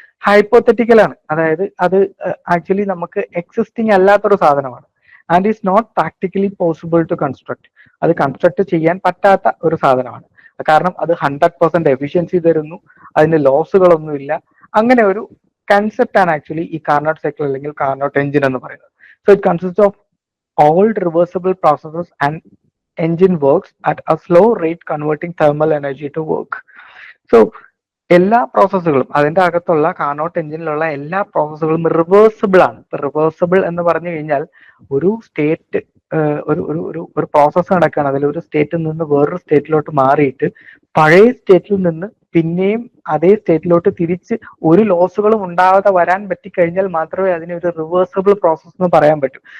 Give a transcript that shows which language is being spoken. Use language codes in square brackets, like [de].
[ml] Hypothetical ആണ്, അതായത് അത് ആക്ച്വലി നമുക്ക് എക്സിസ്റ്റിംഗ് അല്ലാത്തൊരു സാധനമാണ്. [en] And is not practically possible to construct. [ml] അത് കൺസ്ട്രക്ട് ചെയ്യാൻ പറ്റാത്ത ഒരു സാധനമാണ്. കാരണം അത് 100% എഫിഷ്യൻസി തരുന്നു, അതിന് ലോസുകളൊന്നുമില്ല. അങ്ങനെ ഒരു കൺസെപ്റ്റ് ആണ് ആക്ച്വലി ഈ കാർനോട്ട് സൈക്കിൾ അല്ലെങ്കിൽ കാർനോട്ട് എഞ്ചിൻ എന്ന് പറയുന്നത്. [en] So it consist of all reversible processes and engine works at a slow rate converting thermal energy to work. [ml] So എല്ലാ പ്രോസസ്സുകളും അതിന്റെ അകത്തുള്ള കാർനോട്ട് എഞ്ചിനിലുള്ള എല്ലാ പ്രോസസ്സുകളും റിവേഴ്സിബിൾ ആണ്. റിവേഴ്സിബിൾ എന്ന് പറഞ്ഞു കഴിഞ്ഞാൽ ഒരു സ്റ്റേറ്റ് ഒരു പ്രോസസ്സ് നടക്കുകയാണ്. അതിൽ ഒരു സ്റ്റേറ്റിൽ നിന്ന് വേറൊരു സ്റ്റേറ്റിലോട്ട് മാറിയിട്ട് പഴയ സ്റ്റേറ്റിൽ നിന്ന് പിന്നെയും അതേ സ്റ്റേറ്റിലോട്ട് തിരിച്ച് ഒരു ലോസുകളും ഉണ്ടാവാതെ വരാൻ പറ്റിക്കഴിഞ്ഞാൽ മാത്രമേ അതിനെ ഒരു റിവേഴ്സിബിൾ പ്രോസസ് എന്ന് പറയാൻ പറ്റൂ.